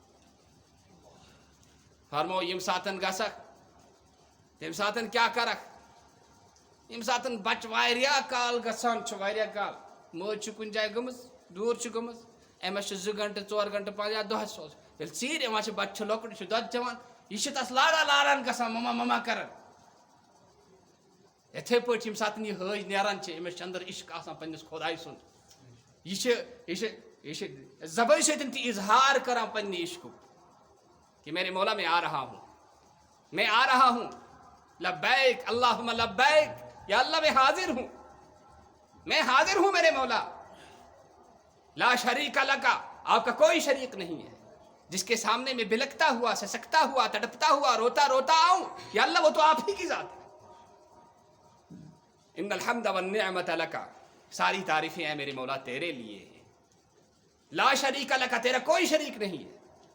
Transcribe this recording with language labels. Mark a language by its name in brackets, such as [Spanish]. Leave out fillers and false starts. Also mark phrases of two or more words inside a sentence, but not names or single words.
[Kashmiri] فرمو ییٚمہِ ساتہٕ گژھکھ تمہِ ساتہٕ کیاہ کرکھ ییٚمہِ ساتہٕ بچہِ واریاہ کال گژھان چھُ واریاہ کال مٲج چھِ کُنہِ جایہِ گٔمٕژ دوٗر چھِ گٔمٕژ أمِس چھِ 2 گنٹہٕ 4 گنٹہٕ پانہٕ یا دۄہس سوز ییٚلہِ ژیٖرۍ یِوان چھِ بچہِ چھُ لۄکُٹ یہِ چھُ دۄد چٮ۪وان یہِ چھِ تس لاران گژھان مما کران یِتھے پٲٹھۍ ییٚمہِ ساتہٕ یہِ حٲج نیران چھِ أمِس چھِ اندر عشق آسان پننِس خۄداے سُنٛد یہ چھِ زبٲنۍ سۭتۍ تہِ اظہار کران پننہِ عشقُک کہ [Urdu] میرے مولا میں آ رہا ہوں [Arabic] لبیک اللہم لبیک [Urdu] یا اللہ میں حاضر ہوں میرے مولا [Arabic] لا شریک لک [Urdu] آپ کا کوئی شریک نہیں ہے جس کے سامنے میں بلکتا ہوا سسکتا ہوا تڑپتا ہوا روتا آؤں یا اللہ وہ تو آپ ہی کی ذات ہے [Arabic] ان الحمد والنعمت لک [Urdu] ساری تعریفیں ہیں میرے مولا تیرے لیے ہیں [Arabic] لا شریک لک [Urdu] تیرا کوئی شریک نہیں ہے